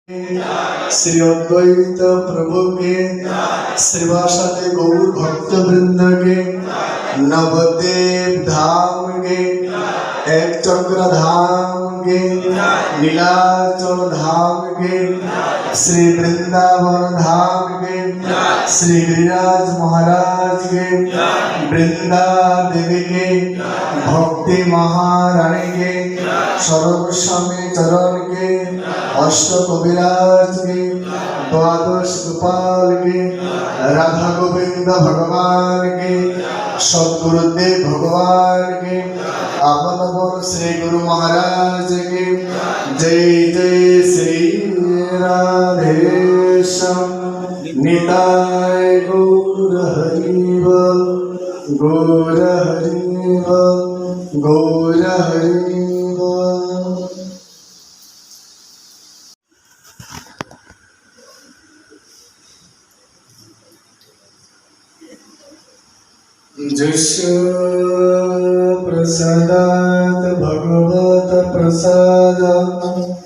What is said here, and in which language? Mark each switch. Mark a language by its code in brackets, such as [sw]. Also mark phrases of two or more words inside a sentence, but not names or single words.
[hi] श्री अद्वैत प्रभु के श्रीवासादि गौर भक्त वृंद के नवदेव धाम के एक चक्र धाम के नीलाचल धाम के श्री वृंदावन धाम के श्री गिरिराज महाराज के वृंदा देवी के भक्ति महारानी के सर्वस्वामी चरण के अष्ट कविराज के द्वादश गोपाल के राधा गोविंद भगवान के सदगुरुदेव भगवान के आपन श्री गुरु महाराज के जय जय श्री राधेश्याम निताय गौर हरिबल गौर हरिबल गौर हरिबल। [sa] जस्य प्रसादात् भगवत प्रसादम्